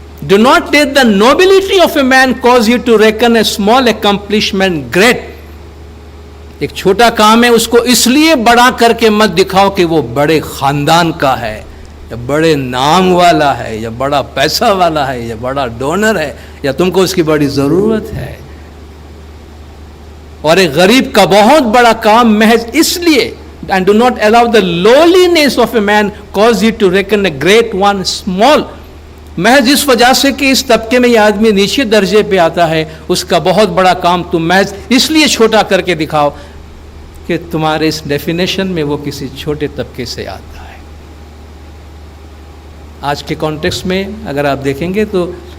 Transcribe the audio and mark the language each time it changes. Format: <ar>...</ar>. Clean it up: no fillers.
<en>Do not let the nobility of a man cause you to reckon a small accomplishment great.</en> <ur>ایک چھوٹا کام ہے اس کو اس لیے بڑا کر کے مت دکھاؤ کہ وہ بڑے خاندان کا ہے یا بڑے نام والا ہے یا بڑا پیسہ والا ہے یا بڑا ڈونر ہے یا تم کو اس کی بڑی ضرورت ہے. اور ایک غریب کا بہت بڑا کام محض اس لیے</ur> <en>and do not allow the lowliness of a man cause you to reckon a great one small.</en> <ur>محض اس وجہ سے کہ اس طبقے میں یہ آدمی نیچے درجے پہ آتا ہے اس کا بہت بڑا کام تم محض اس لیے چھوٹا کر کے دکھاؤ کہ تمہارے اس ڈیفینیشن میں وہ کسی چھوٹے طبقے سے آتا ہے. آج کے کانٹیکسٹ میں اگر آپ دیکھیں گے تو</ur>